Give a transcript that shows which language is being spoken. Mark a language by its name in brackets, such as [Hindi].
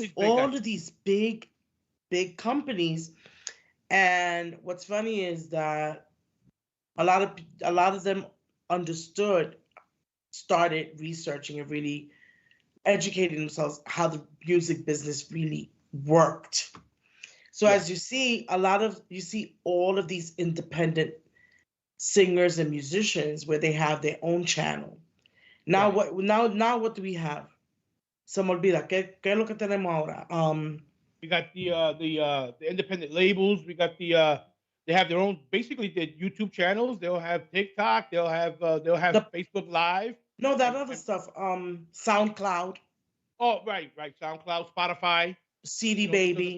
[English] All of these big companies. And what's funny is that a lot of them started researching and really educating themselves how the music business really worked. So as you see, you see all of these independent singers and musicians where they have their own channel. Now what do we have? [Spanish] Se me olvida. ¿Qué es lo que tenemos ahora? [English] We got the independent labels. We got they have their own, basically the YouTube channels. They'll have TikTok. They'll have Facebook Live. No, that other stuff. SoundCloud. Oh, right. SoundCloud, Spotify, CD Baby.